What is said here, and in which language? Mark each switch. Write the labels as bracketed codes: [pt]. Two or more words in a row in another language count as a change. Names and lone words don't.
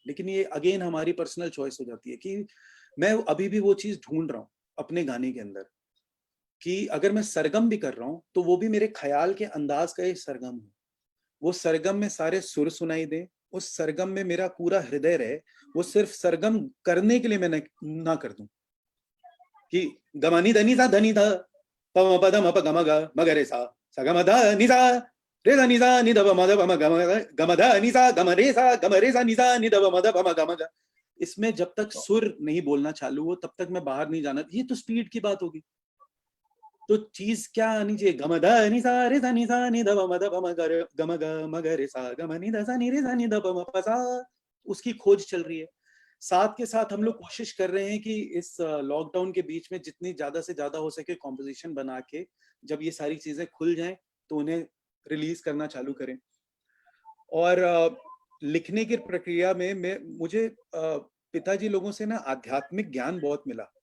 [hi] लेकिन ये अगेन हमारी [en] personal choice [hi] हो जाती है कि मैं अभी भी वो चीज ढूंढ रहा हूँ अपने गाने के अंदर, कि अगर मैं सरगम भी कर रहा हूँ तो वो भी मेरे ख्याल के अंदाज का ही सरगम हो, वो सरगम में सारे सुर सुनाई दे, उस सरगम में मेरा पूरा हृदय रहे। वो सिर्फ सरगम करने के लिए मैं ना कर दूं कि गमानी धनी सा धनी था पम पद म प गम ग मगरे सा स गम ध नि सा रे ध नि सा नि ध प म ध प म गम ध नि सा गम रे सा नि सा नि ध प म ध प म गम ग। इसमें जब तक सुर नहीं बोलना चालू हो तब तक मैं बाहर नहीं जाना। ये तो स्पीड की बात होगी। तो चीज क्या आनी चाहिए, गम ध नि सा रे सा नि ध प म ध प म गम ग म ग रे सा गम नि ध सा नि रे सा नि ध प म प सा। उसकी खोज चल रही है। साथ के साथ हम लोग कोशिश कर रहे हैं कि इस लॉकडाउन के बीच में जितनी ज्यादा से ज्यादा हो सके कॉम्पोजिशन बना के जब ये सारी चीजें खुल जाएं तो उन्हें रिलीज करना चालू करें। और लिखने की प्रक्रिया में मुझे पिताजी लोगों से ना आध्यात्मिक ज्ञान बहुत मिला।